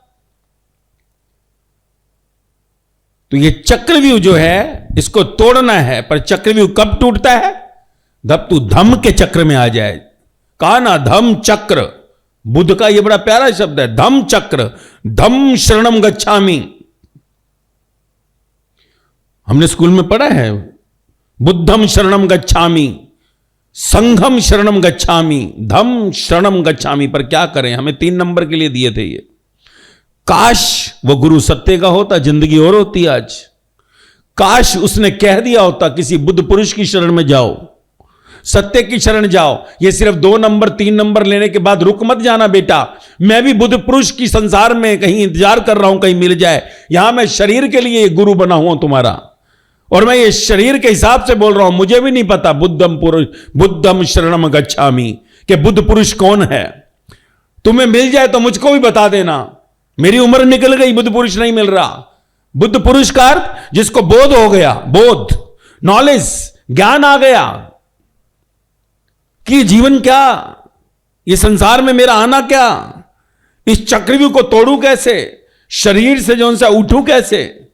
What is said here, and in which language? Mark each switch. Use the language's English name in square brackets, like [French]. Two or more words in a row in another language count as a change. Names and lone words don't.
[Hindi] तो ये चक्रव्यूह जो है इसको तोड़ना है। पर चक्रव्यूह कब टूटता है? जब तू धम के चक्र में आ जाए। कहा ना धम चक्र, बुद्ध का ये बड़ा प्यारा शब्द है, धम चक्र। [Pali] धम शरणम गच्छामि, [Hindi] हमने स्कूल में पढ़ा है। [Pali] बुद्धम शरणम गच्छामि, संघम शरणम गच्छामि, धम शरणम गच्छामि। [Hindi] पर क्या करें, हमें 3 नंबर के लिए दिए थे ये। काश वो गुरु सत्य का होता, जिंदगी और होती आज। काश उसने कह दिया होता किसी बुद्ध पुरुष की शरण में जाओ, सत्य की शरण जाओ। ये सिर्फ 2 नंबर 3 नंबर लेने के बाद रुक मत जाना बेटा। मैं भी बुद्ध पुरुष की संसार में कहीं इंतजार कर रहा हूं, कहीं मिल जाए। यहां मैं शरीर के लिए गुरु बना हुआ तुम्हारा, और मैं ये शरीर के हिसाब से बोल रहा हूं। मुझे भी नहीं पता बुद्धम पुरुष, [Pali] बुद्धम शरणम गच्छामि [Hindi] कि बुद्ध पुरुष कौन है। तुम्हें मिल जाए तो मुझको भी बता देना। मेरी उम्र निकल गई, बुद्ध पुरुष नहीं मिल रहा। बुद्ध पुरुष का अर्थ जिसको बोध हो गया, बोध, नॉलेज, ज्ञान आ गया कि जीवन क्या, ये संसार में मेरा आना क्या, इस चक्रव्यूह को तोड़ू कैसे, शरीर से जो सा उठूं कैसे।